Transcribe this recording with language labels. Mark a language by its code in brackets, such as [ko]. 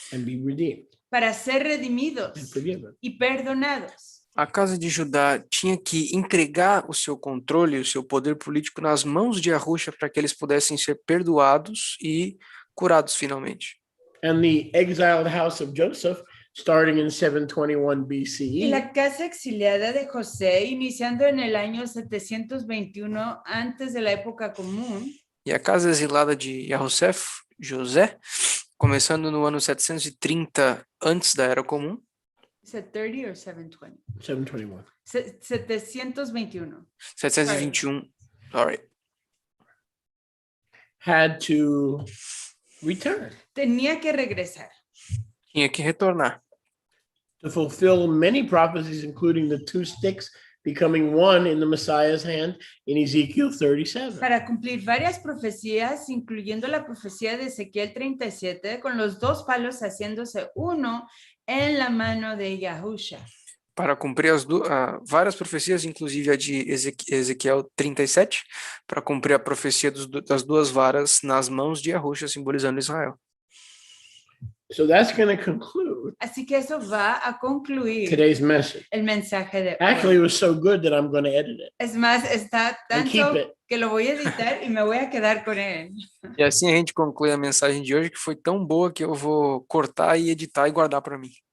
[en] And be redeemed [es] para ser [en] and [es] redimidos [en] forgiven. [es] y perdonados. [pt] A casa de Judá tinha que entregar o seu controle, o seu poder político nas mãos de Yahusha para que eles pudessem ser perdoados e curados finalmente. [en] And the exiled house of Joseph, starting in 721 [es] Y [en] BCE, [es] la casa exiliada de José, iniciando en el año 721 antes de la época común, [pt] E a casa exilada de José, começando no ano 730 antes da Era Comum, [en] ¿es it 30 or 720? 721, 721. 721, sorry, had to return [es] Tenía que regresar [pt] tinha que retornar [en] to fulfill many prophecies, including the two sticks becoming one in the Messiah's hand in Ezekiel 37. [es] para cumplir varias profecías, incluyendo la profecía de Ezequiel 37, con los dos palos haciéndose uno en la mano de Yahusha. [pt] para cumprir várias profecias, inclusive a de Ezequiel 37, para cumprir a profecia das duas varas nas mãos de Yahusha, simbolizando Israel. [en] So that's going to conclude [es] Así que eso va a concluir [en] today's message. [es] el mensaje de [en] Actually, [es] hoy. [en] it was so good that I'm going to edit it. [es] Es más, está [en] And keep [es] tanto [en] it. [es] que lo voy a editar y me voy a quedar con él. [pt] E assim a gente conclui a mensagem de hoje, que foi tão boa que eu vou cortar e editar e guardar para mim.